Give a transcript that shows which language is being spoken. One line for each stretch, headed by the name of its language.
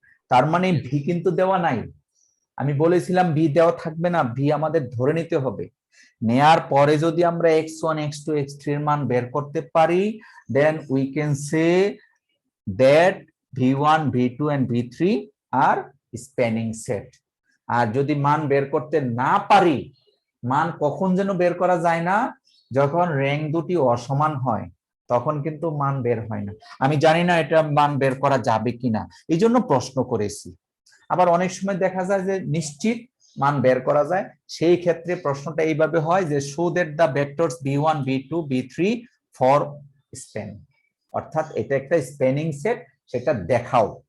Bangla: তার মানে v কিন্তু দেওয়া নাই, আমি বলেছিলাম v দেওয়া থাকবে না, v আমাদের ধরে নিতে হবে। নেয়ার পরে যদি আমরা x1 x2 x3 এর মান বের করতে পারি,
English: then we can say that v1 v2 and v3 are spanning set.
Bangla: আর যদি মান বের করতে না পারি, মান কখন যেন বের করা যায় না, যখন র্যাঙ্ক দুটি অসমান হয় তখন কিন্তু মান বের হয় না। আমি জানি না এটা মান বের করা যাবে কিনা, এই জন্য প্রশ্ন করেছি। আবার অনেক সময় দেখা যায় যে নিশ্চিত মান বের করা যায়, সেই ক্ষেত্রে প্রশ্নটা এইভাবে হয় যে
English: show that the vectors v1 v2 v3 for span,
Bangla: অর্থাৎ এটা একটা স্প্যানিং সেট, সেটা দেখাও।